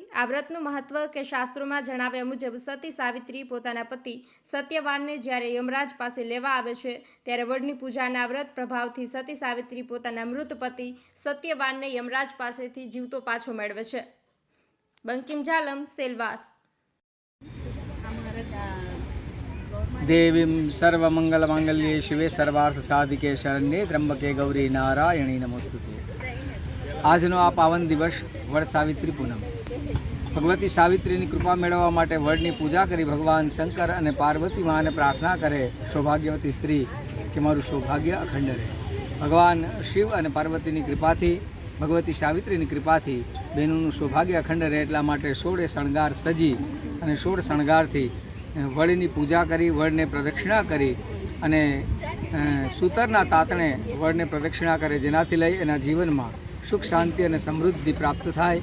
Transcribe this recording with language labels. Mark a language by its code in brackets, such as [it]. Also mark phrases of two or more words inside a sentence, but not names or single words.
[gu] આ વ્રતનું મહત્વ કે શાસ્ત્રોમાં જણાવ્યા મુજબ સતી સાવિત્રી પોતાના પતિ સત્યવાનને જ્યારે યમરાજ પાસે લેવા આવે છે ત્યારે વડની પૂજાના વ્રત પ્રભાવથી સતી સાવિત્રી પોતાના મૃત પતિ સત્યવાનને યમરાજ પાસેથી જીવતો પાછો મેળવે છે। બંકિમ જાલમ, સેલવાસ। [sa] देवीं सर्वमंगलमांगल्ये शिवे सर्वार्थ साधिके शरण्ये त्र्यंबके गौरी नारायणी नमोस्तुते। [gu] આજનો આ પાવન દિવસ વડ સાવિત્રી પૂનમ, ભગવતી સાવિત્રીની કૃપા મેળવવા માટે વડની પૂજા કરી ભગવાન શંકર અને પાર્વતી માને પ્રાર્થના કરે સૌભાગ્યવતી સ્ત્રી કે મારું સૌભાગ્ય અખંડ રહે। ભગવાન શિવ અને પાર્વતીની કૃપાથી, ભગવતી સાવિત્રીની કૃપાથી બહેનોનું સૌભાગ્ય અખંડ રહે એટલા માટે 16 શણગાર સજી અને 16 શણગારથી વડની પૂજા કરી, વડને પ્રદક્ષિણા કરી અને સૂતરના તાતણે વડને પ્રદક્ષિણા કરે, જેનાથી લઈ એના જીવનમાં સુખ, શાંતિ અને સમૃદ્ધિ પ્રાપ્ત થાય।